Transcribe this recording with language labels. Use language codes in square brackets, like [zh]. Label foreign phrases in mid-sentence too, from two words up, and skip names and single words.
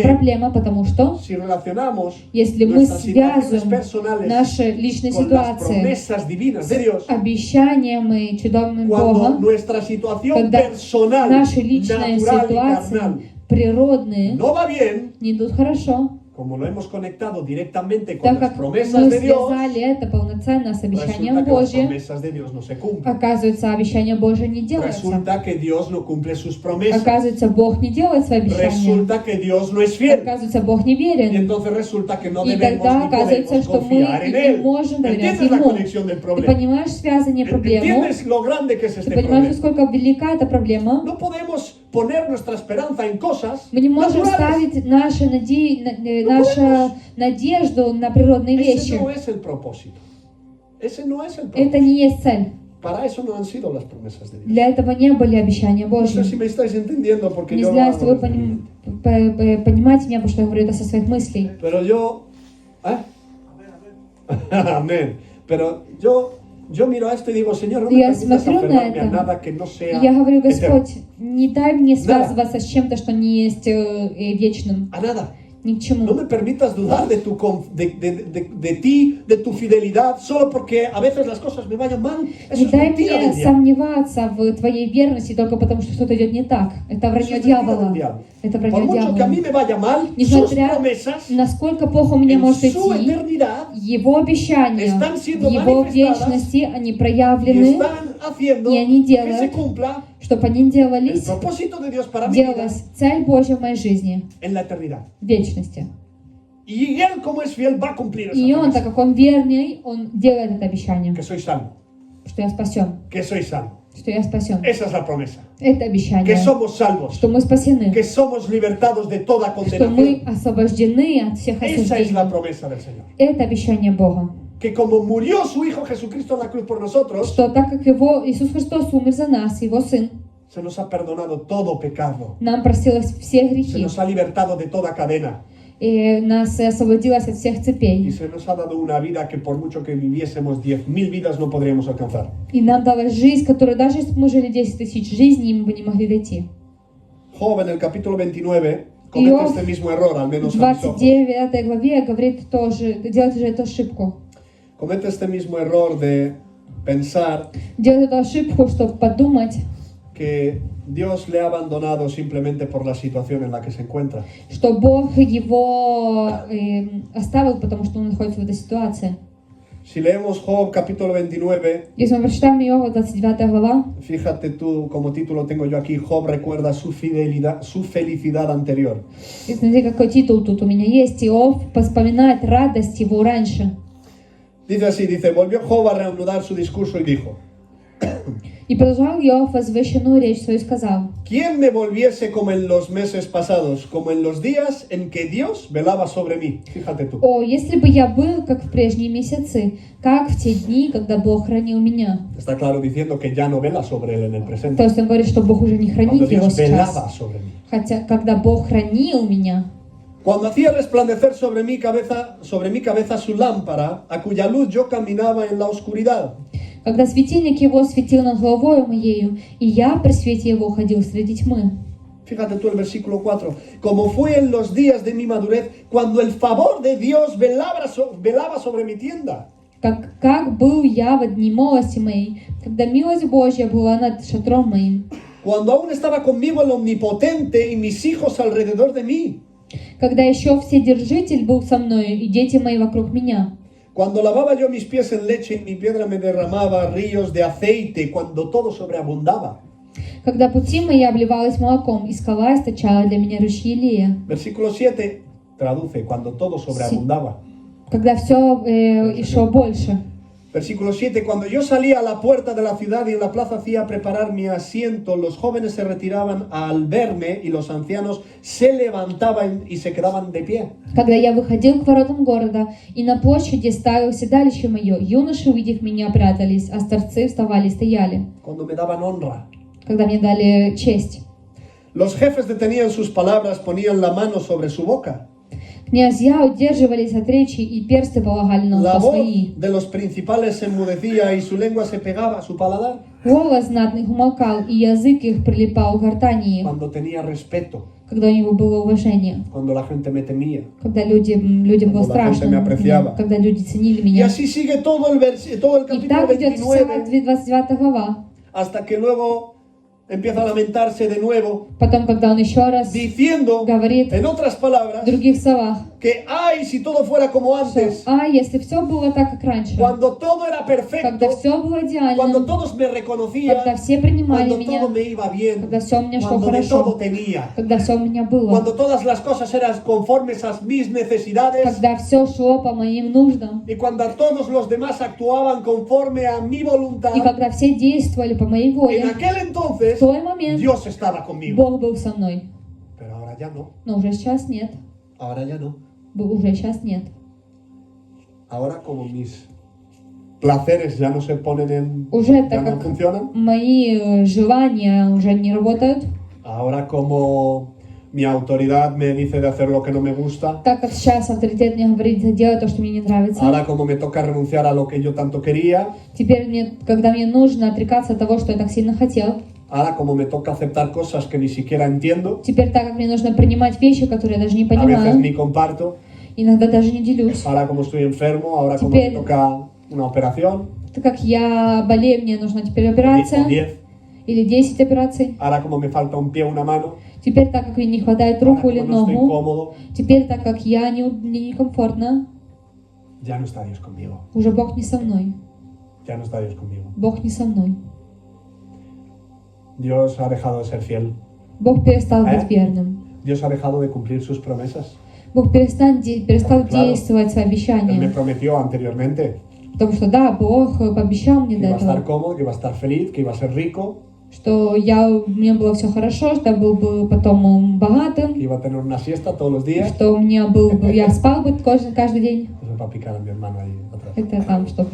[ru] проблема, потому что [es] si relacionamos [ru] если мы [es] nuestras situaciones [ru] связываем [es] personales [ru] наши личные [es] con las [ru] ситуации [es] promesas divinas de Dios, [ru] обещаниями чудовными [es] cuando [ru] Бога, [es] nuestra situación [ru] когда [es] personal, [ru] наши личные [es] natural y [ru] ситуации [es] carnal [ru] природные [es] no va bien, [ru] не идут хорошо, [es] como lo hemos conectado directamente con [ru] так [es] las [ru] как [es] promesas [ru] мы [es] de Dios, [ru] связали это полноценно с обещанием [es] resulta que las [ru] Божьим, [es] promesas de Dios no se cumplen. [ru] оказывается, обещание Божье не делается. [es] Resulta que Dios no cumple sus promesas. [ru] Оказывается, Бог не делает свои обещания. [es] Resulta que Dios no es fiel. [ru] Оказывается, Бог не [es] Y [ru] верен. [es] entonces resulta que no [ru] И [es] debemos [ru] тогда [es] ni [ru] оказывается, [es] podemos [ru] что мы [es] confiar en [ru] не [es] Él. [ru] можем доверять [es] ¿Entiendes la [ru] Ему. [es] conexión del [ru] Ты [es] problema? [ru] понимаешь связание проблемы? [es] ¿Entiendes lo grande que es [ru] Ты [es] este [ru] понимаешь, [es] problema? [ru] насколько велика эта проблема? [es] No podemos poner nuestra esperanza en cosas [ru] Мы не можем [es] naturales. [ru] ставить нашу надежду на природные [es] Ese [ru] вещи. [es] no es el propósito. Ese no es el [ru] Это [es] propósito. [ru] не есть цель. [es] Para eso no han sido las promesas de Dios. [ru] Для этого не были обещания [es] No sé [ru] Божьи. [es] si me estáis entendiendo porque [ru] Не [es] yo lo [ru] знаю, если [es] hago [ru] вы [es] desde mi [ru] понимаете меня, потому что я говорю это со своих мыслей. [es] Pero yo... ¿eh? Amén. Pero yo miro a esto y digo, Señor, no me [ru] Я [es] permitas [ru] смотрю на [es] aferrarme a [ru] это, [es] nada que no sea [ru] И я говорю, [es] eterno. [ru] Господь, не дай мне связываться с чем-то, что не есть вечным. [es] A nada. [ru] Ни к чему. [es] No me permitas dudar de ti, de tu fidelidad, solo porque a veces las cosas me vayan mal. Eso [ru] Не [es] es [ru] дай [es] mentira [ru] мне [es] del diablo. [ru] сомневаться в твоей верности только потому, что что-то идет не так. Это [es] Eso [ru] вранье [es] es mentira del [ru] дьявола. [es] diablo. [ru] Это [es] Por [ru] вранье [es] mucho que a mí [ru] дьявола. [es] me vaya mal, sus [ru] Несмотря [es] promesas [ru] насколько плохо у меня [es] en [ru] может [es] su [ru] идти, [es] eternidad [ru] Его обещания [es] están [ru] в [es] siendo [ru] Его [es] manifestadas [ru] вечности, они [es] y [ru] проявлены, [es] están haciendo [ru] y они [es] que se [ru] делают [es] cumpla [ru] чтобы они [es] el [ru] делались, [es] propósito de Dios para mi vida [ru] делалась цель Божья в моей жизни, [es] en la eternidad. [ru] в вечности. [es] Y Él, como es fiel, va a cumplir esa [ru] И Он, так [es] promesa. [ru] как Он верный, Он делает это обещание, [es] Que soy salvo, [ru] что я спасен, [es] que soy salvo. [ru] что я спасен. [es] Esa es la promesa. [ru] Это [es] Que [ru] обещание, [es] somos salvos, [ru] что мы спасены, [es] que somos libertados de toda [ru] что мы [es] condenación. [ru] освобождены от всех [es] Esa es la [ru] осуждений. [es] promesa del Señor. [ru] Это обещание Бога. [es] Que como murió su Hijo Jesucristo en la cruz por nosotros, [ru] Что так как Его Иисус Христос умер за нас, Его Сын, [es] se nos ha perdonado todo pecado. [ru] нам простилось все [es] Se [ru] грехи, [es] nos ha libertado de toda cadena. [ru] и нас освободилось от всех [es] Y [ru] цепей. [es] se nos ha dado una vida que por mucho que viviésemos 10.000 vidas no podríamos alcanzar. [ru] И нам далась жизнь, которую даже если бы мы жили 10 тысяч жизней, мы бы не могли дойти. [es] Job en el capítulo 29 comete [ru] Iov [es] este mismo error, al [ru] В [es] menos a mis ojos. [ru] 29 главе говорит тоже, делает же эту ошибку. [es] Comete este mismo error de pensar [ru] Делает эту ошибку, чтобы подумать, [es] que Dios le ha abandonado simplemente por la situación en la que se encuentra. [ru] что Бог его оставил, потому что он находится в этой ситуации. [es] Si leemos Job capítulo 29, [ru] Если мы прочитаем Иова, 29 глава, [es] fíjate tú, como título tengo yo aquí, Job recuerda su fidelidad, su felicidad anterior. [ru] и смотри, какой титул тут у меня есть. Иов вспоминает радость его раньше. [es] Dice así, dice, volvió Job a reanudar su discurso y dijo, [ru] И продолжал Иов возвышенную речь свою и сказал: [es] ¿quién me volviese como en los meses pasados, como en los días en que Dios velaba sobre mí? Fíjate tú. [ru] «О, если бы я был, как в прежние месяцы, как в те дни, когда Бог хранил меня». [es] Está claro diciendo que ya no vela sobre él en el [ru] То [es] presente. [ru] есть он говорит, что Бог уже не [es] Cuando [ru] хранит его [es] Dios velaba [ru] сейчас. [es] sobre mí. [ru] Хотя, когда Бог хранил меня, [es] Cuando hacía resplandecer sobre mi cabeza su lámpara, a cuya luz yo caminaba en la oscuridad. [ru] когда светильник его светил над головою моею, и я при свете его ходил среди тьмы. [es] Fíjate tú el versículo 4. Como fue en los días de mi madurez, cuando el favor de Dios velaba sobre mi tienda. [ru] Как был я в дни молодости моей, когда милость Божья была над шатром моим, [es] Cuando aún estaba conmigo el omnipotente y mis hijos alrededor de mí. [ru] когда еще Вседержитель был со мною, и дети мои вокруг меня. [es] Cuando lavaba yo mis pies en leche y mi piedra me derramaba ríos de aceite, cuando todo sobreabundaba. [ru] Когда пути мои обливалась молоком, и скала источала для меня ручьи Илия. [es] Versículo 7 traduce, cuando todo sobreabundaba. [ru] Когда все шло больше. [es] Versículo 7, cuando yo salía a la puerta de la ciudad y en la plaza hacía preparar mi asiento, los jóvenes se retiraban al verme y los ancianos se levantaban y se quedaban de pie. [ru] Когда я выходил к воротам города, и на площади ставил седалище мое, юноши, увидев меня, прятались, а старцы вставали и стояли. [es] Cuando me daban honra. [ru] Когда мне дали честь. [es] Los jefes detenían sus palabras, ponían la mano sobre su boca. [ru] Князья удерживались от речи, и персты полагали на [es] La [ru] уста [es] voz [ru] свои. [es] de los principales se enmudecía y su lengua se pegaba a su paladar. [ru] Голос знатных умолкал, и язык их прилипал к гортани, [es] Cuando tenía respeto, [ru] когда у него было уважение. [es] cuando la gente me temía. [ru] Когда людям было [es] Cuando la gente [ru] страшно, [es] me apreciaba. [ru] когда люди ценили [es] Y [ru] меня. [es] así sigue todo el [ru] И [es] capítulo [ru] так идет вся [es] 29, [ru] 29 глава. [es] hasta que luego empieza a lamentarse de nuevo, [ru] Потом, когда он еще раз [es] diciendo, [ru] говорит [es] en otras [ru] в [es] palabras, [ru] других словах, [es] que ay, si todo fuera como [ru] что, [es] antes, [ru] если все было так, как раньше, [es] cuando todo era [ru] когда [es] perfecto, [ru] все было [es] cuando [ru] идеально, [es] todos me [ru] когда [es] reconocían, [ru] все принимали [es] cuando todo [ru] меня, [es] me iba bien, [ru] когда все у меня шло [es] cuando de todo [ru] хорошо, [es] tenía, [ru] когда все у меня было, [es] cuando todas las cosas eran conformes a mis necesidades [ru] когда все шло по моим нуждам, [es] y cuando todos los demás actuaban conforme a mi voluntad, [ru] и когда все действовали по моей [es] en [ru] воле, [es] aquel [ru] в [es] entonces [ru] тот момент [es] Dios estaba conmigo. [ru] Бог был со мной. [es] Pero ahora ya no, [ru] Но уже сейчас нет. [es] ahora ya no. [ru] Уже сейчас нет. [es] Ahora como mis placeres ya no se ponen en... [ru] Уже [es] ya [ru] так [es] no [ru] как [es] funcionan. [ru] мои желания уже не работают, [es] Ahora como mi autoridad me dice de hacer lo que no me gusta. [ru] так как сейчас авторитет мне говорит делать то, что мне не нравится. [es] Ahora como me toca renunciar a lo que yo tanto quería. [ru] Теперь мне, когда мне нужно отрекаться от того, что я так сильно хотел. [es] Ahora como me toca aceptar cosas que ni siquiera entiendo. [ru] Теперь так как мне нужно принимать вещи, которые я даже не [es] A veces [ru] понимаю, [es] ni comparto. [ru] иногда даже не делюсь. [es] Ahora como estoy enfermo, ahora como [ru] Теперь- [es] me toca una operación. [ru] Так как я болею, мне нужна теперь [es] O [ru] операция [es] 10. [ru] или 10 операций. [es] Ahora como me falta un pie o una mano. [ru] Теперь так как мне не хватает [es] Ahora [ru] руку или [es] como no estoy [ru] ногу. [es] cómodo. [ru] Теперь так как я мне некомфортно, [es] Ya no está Dios conmigo. [ru] уже Бог не со мной. [es] Ya no está Dios conmigo. [ru] Бог не со мной. [es] Dios ha dejado de ser fiel. [ru] Бог перестал ¿Eh? быть верным. [es] Dios ha dejado de cumplir sus promesas. [ru] Бог перестал [es] Claro. [ru] действовать свои [es] Él me [ru] обещания. [es] prometió anteriormente [ru] Потому что да, Бог пообещал мне [es] que [ru] до [es] iba a estar [ru] этого, [es] cómodo, que iba a estar feliz, que iba a ser rico, [ru] что у меня было все хорошо, что я был бы потом [es] que [ru] богатым, [es] iba a tener una siesta todos los días. [ru] что у меня я спал бы каждый день. [es] Eso va a picar a mi hermano ahí atrás. [ru] Это там, чтобы